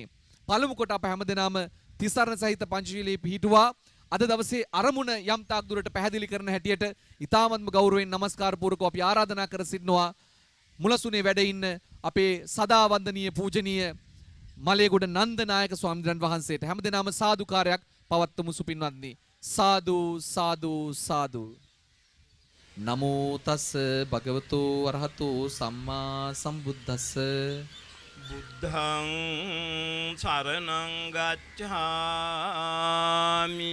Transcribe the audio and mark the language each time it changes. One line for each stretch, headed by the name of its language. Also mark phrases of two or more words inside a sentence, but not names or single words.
Sinhala: පළමු කොට අප හැමදෙනාම තිසරණ සහිත පංචශීලයේ පිහිටුවා අද දවසේ අරමුණ යම් තාක් දුරට පැහැදිලි කරන හැටියට ඊ타මත්ම ගෞරවයෙන් නමස්කාර පූර්වකව අපි ආරාධනා කර සිටිනවා මුලසුනේ වැඩ ඉන්න අපේ සදා වන්දනීය පූජනීය මලේගොඩ නන්දනායක ස්වාමීන් වහන්සේට හැමදෙනාම සාදුකාරයක් පවත්වමු සුපින්වත්නි. සාදු සාදු සාදු.
Pali: නමෝ තස් භගවතු අරහතු සම්මා සම්බුද්දස්ස. බුද්ධං සරණං ගච්ඡාමි.